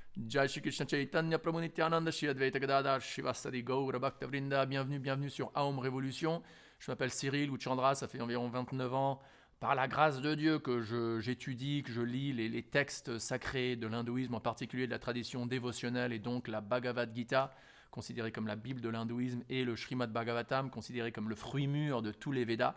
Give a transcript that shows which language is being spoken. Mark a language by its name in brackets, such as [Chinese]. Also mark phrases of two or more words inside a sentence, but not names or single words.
[Sanskrit] Jai Shri Krishna Chaitanya Prabhu Nityananda Shri Advaita Gadadhar Shivasadi Gaura Bhakta Vrinda. [French] Bienvenue sur Aum Révolution. Je m'appelle Cyril ou Chandra, ça fait environ 29 ans. Par la grâce de Dieu que j'étudie, que je lis les textes sacrés de l'hindouisme, en particulier de la tradition dévotionnelle et donc la Bhagavad Gita, considérée comme la Bible de l'hindouisme, et le Srimad Bhagavatam, considéré comme le fruit mûr de tous les Védas.